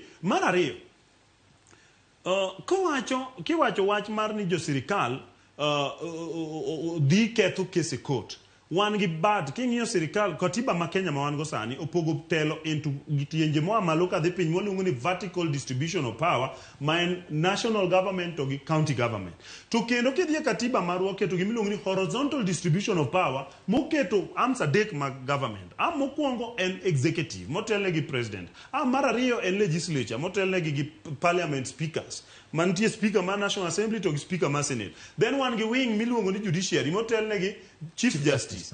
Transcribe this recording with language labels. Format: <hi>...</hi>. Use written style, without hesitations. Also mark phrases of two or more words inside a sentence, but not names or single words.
<luo>Mar ariyo, kiwacho wach mar ni jo sirikal dhi ketho kese court. Wan gi bad king'iyo sirikal katiba ma Kenya ma wan go sani opogo telo into gitienje moa malo ka dhi piny moluongo ni</luo> <en>vertical distribution of power</en> <luo>ma en</luo> <en>national government</en> <luo>to gi</luo> <en>county government.</en> <luo>To kendo kidhi katiba marwa keto gimiluongo ni</luo> <en>horizontal distribution of power</en> <luo>moketo arms adek mag government. Mokwongo en executive motelne gi president. Mar ariyo en legislature motelne gi</luo> <en>parliament speakers.</en> <luo>Mantie speaker ma National Assembly to speaker ma Senate. Then wan gi wing miluongo ni judiciary motelne gi Chief Justice.</luo>